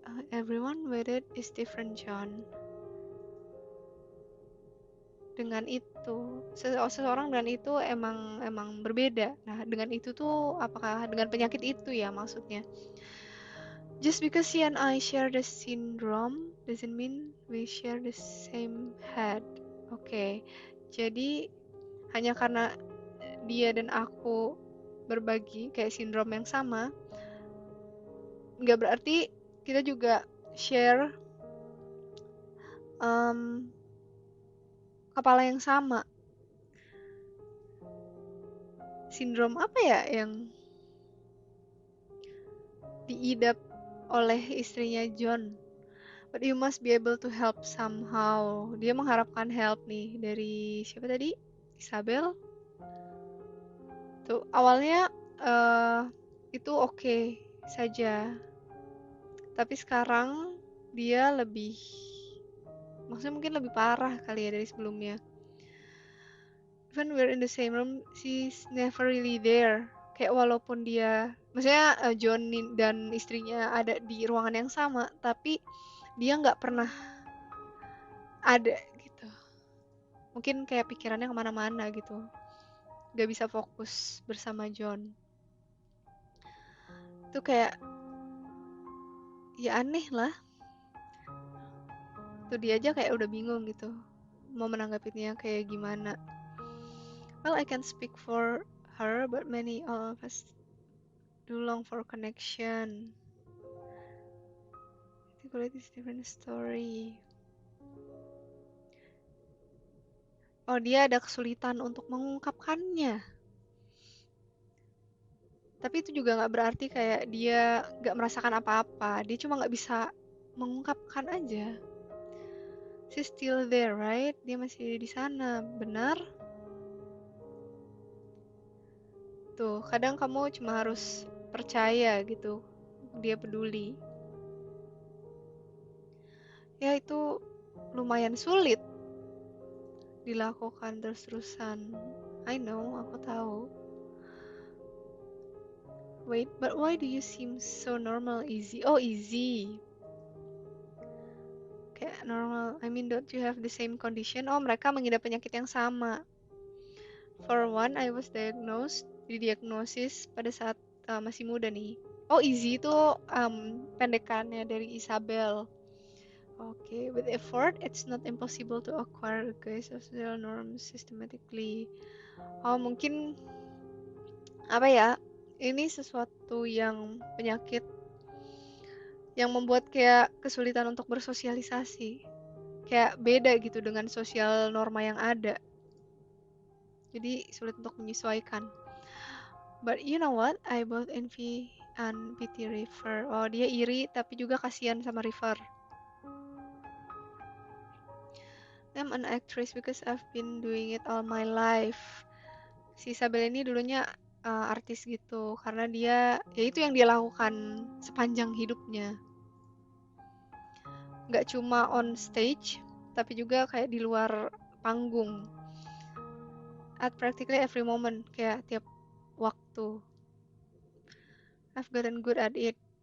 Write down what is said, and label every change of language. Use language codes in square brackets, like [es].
[en] Everyone with it is different, John. [id] Dengan itu, seseorang dengan itu emang berbeda. Nah, dengan itu tuh apakah dengan penyakit itu ya maksudnya? [en] Just because she and I share the syndrome doesn't mean we share the same head. [id] Oke, jadi hanya karena dia dan aku berbagi kayak sindrom yang sama, nggak berarti kita juga share kepala yang sama. Sindrom apa ya yang diidap oleh istrinya John? [en] But you must be able to help somehow. [id] Dia mengharapkan help nih dari siapa tadi? Isabel. Tuh awalnya itu oke saja. Tapi sekarang dia lebih, maksudnya mungkin lebih parah kali ya dari sebelumnya. [en] Even we're in the same room, she's never really there. Kayak walaupun dia [id] Maksudnya John dan istrinya ada di ruangan yang sama, tapi dia nggak pernah ada gitu. Mungkin kayak pikirannya kemana-mana gitu, nggak bisa fokus bersama John. Itu kayak ya aneh lah. Tuh dia aja kayak udah bingung gitu mau menanggapinya kayak gimana. [en] Well, I can speak for her, but many of us do long for connection. I think it's different story. [id] Oh, dia ada kesulitan untuk mengungkapkannya. Tapi itu juga nggak berarti kayak dia nggak merasakan apa-apa. Dia cuma nggak bisa mengungkapkan aja. She's still there, right? Dia masih di sana, benar? Tuh, kadang kamu cuma harus percaya gitu. Dia peduli. Ya, itu lumayan sulit dilakukan terus-terusan. [en] I know, aku tahu. Wait, but why do you seem so normal, easy? Oh, easy. Kayak normal. I mean, don't you have the same condition? [id] Oh, mereka mengidap penyakit yang sama. For one, I was didiagnosis pada saat masih muda nih. Oh, easy itu pendekannya dari Isabel. [en] Okay, with effort, it's not impossible to acquire good social norms systematically. [id] Oh, mungkin apa ya? Ini sesuatu yang penyakit yang membuat kayak kesulitan untuk bersosialisasi. Kayak beda gitu dengan sosial norma yang ada. Jadi sulit untuk menyesuaikan. [en] But you know what? [id] I both envy and pity River. Oh, dia iri tapi juga kasihan sama River. [en] I'm an actress because I've been doing it all my life. [id] Si Isabel ini dulunya artis gitu karena dia ya itu yang dia lakukan sepanjang hidupnya. Nggak cuma on stage tapi juga kayak di luar panggung. [en] At practically every moment, kayak tiap waktu. I've gotten good at it.